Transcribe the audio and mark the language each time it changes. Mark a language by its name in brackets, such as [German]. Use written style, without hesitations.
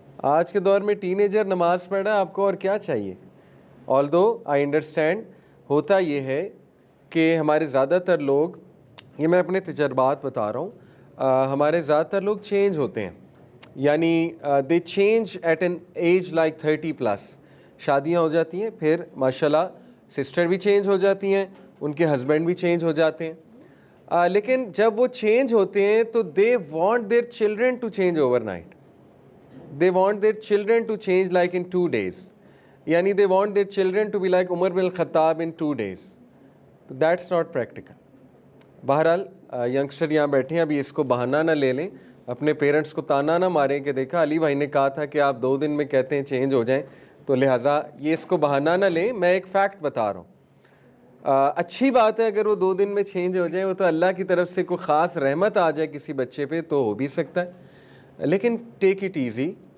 [Urdu] آج کے دور میں ٹین ایجر نماز پڑھ رہا ہے, آپ کو اور کیا چاہیے. [English] although I understand, [Urdu] ہوتا یہ ہے کہ ہمارے زیادہ تر لوگ, یہ میں اپنے تجربات بتا رہا ہوں, ہمارے زیادہ تر لوگ چینج ہوتے ہیں, یعنی [English] They change at an age like 30+. [Urdu] شادیاں ہو جاتی ہیں, پھر ماشاءاللہ سسٹر بھی چینج ہو جاتی ہیں, ان کے ہسبینڈ بھی چینج ہو جاتے ہیں, لیکن جب وہ چینج ہوتے ہیں تو [English] They want their children to change overnight. They want their children to change like in 2 days. Yani they want their children to be like Umar bin Khattab in 2 days. So that's not practical. [Urdu] بہرحال youngster یہاں بیٹھے ہیں, ابھی اس کو بہانہ نہ لے لیں, اپنے پیرنٹس کو تانا نہ ماریں کہ دیکھا علی بھائی نے کہا تھا کہ آپ 2 دن میں کہتے ہیں چینج ہو جائیں, تو لہٰذا یہ اس کو بہانہ نہ لیں. میں ایک فیکٹ بتا رہا ہوں. اچھی بات ہے اگر وہ 2 دن میں چینج ہو جائیں, وہ تو اللہ کی طرف سے کوئی خاص رحمت آ جائے کسی بچے پہ تو ہو بھی سکتا ہے, لیکن [English] Take it easy.